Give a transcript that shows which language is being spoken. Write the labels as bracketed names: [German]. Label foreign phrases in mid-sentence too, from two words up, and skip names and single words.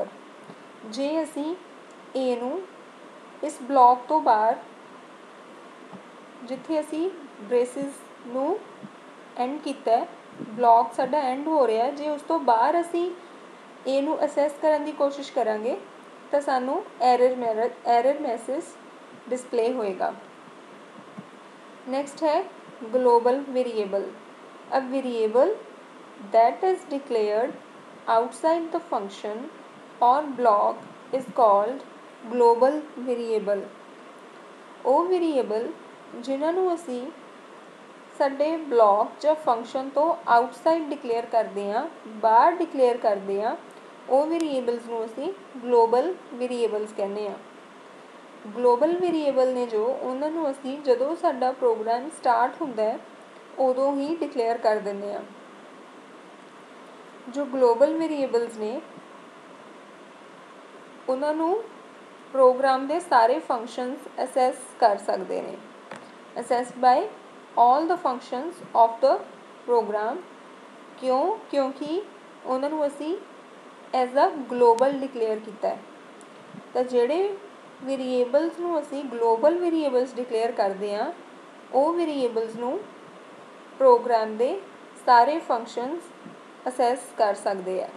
[Punjabi] ਜੇ ਅਸੀਂ ਏ ਨੂੰ ਇਸ ਬਲੌਕ ਤੋਂ ਬਾਹਰ, ਜਿੱਥੇ ਅਸੀਂ ਬ੍ਰੇਸਿਸ ਨੂੰ ਐਂਡ ਕੀਤਾ, ਬਲੌਕ ਸਾਡਾ ਐਂਡ ਹੋ ਰਿਹਾ, ਜੇ ਉਸ ਤੋਂ ਬਾਹਰ ਅਸੀਂ ਏ ਨੂੰ ਅਸੈਸ ਕਰਨ ਦੀ ਕੋਸ਼ਿਸ਼ ਕਰਾਂਗੇ ਤਾਂ ਸਾਨੂੰ [English] error message display [Punjabi] ਹੋਏਗਾ। ਨੈਕਸਟ ਹੈ [English] global variable. a variable that is declared outside the function or block is called global variable। [Punjabi] ਉਹ ਵੇਰੀਏਬਲ ਜਿਨ੍ਹਾਂ ਨੂੰ ਅਸੀਂ ਸਾਡੇ ਬਲੌਕ ਜਾਂ ਫੰਕਸ਼ਨ ਤੋਂ [English] outside declare [Punjabi] ਕਰਦੇ ਹਾਂ, ਬਾਹਰ ਡਿਕਲੇਅਰ ਕਰਦੇ ਹਾਂ, ਉਹ ਵੇਰੀਏਬਲਸ ਨੂੰ ਅਸੀਂ [English] global variables [Punjabi] ਕਹਿੰਦੇ ਹਾਂ। [English] global variable [Punjabi] ਨੇ ਜੋ ਉਹਨਾਂ ਨੂੰ ਅਸੀਂ ਜਦੋਂ ਸਾਡਾ [English] program start [Punjabi] ਹੁੰਦਾ ਉਦੋਂ ਹੀ ਡਿਕਲੇਅਰ ਕਰ ਦਿੰਦੇ ਹਾਂ। ਜੋ [English] global variables [Punjabi] ਨੇ ਉਹਨਾਂ ਨੂੰ ਪ੍ਰੋਗਰਾਮ ਦੇ ਸਾਰੇ [English] functions access [Punjabi] ਕਰ ਸਕਦੇ ਨੇ। [English] access by all the functions of the program। [Punjabi] ਕਿਉਂਕਿ ਉਹਨਾਂ ਨੂੰ ਅਸੀਂ [English] as a global declare [Punjabi] ਕੀਤਾ ਹੈ। ਤਾਂ ਜਿਹੜੇ ਵੇਰੀਏਬਲਸ ਨੂੰ ਅਸੀਂ [English] global variables declare [Punjabi] ਕਰਦੇ ਹਾਂ ਉਹ ਵੇਰੀਏਬਲਸ ਨੂੰ ਪ੍ਰੋਗਰਾਮ ਦੇ ਸਾਰੇ [English] functions access [Punjabi] ਕਰ ਸਕਦੇ ਆ।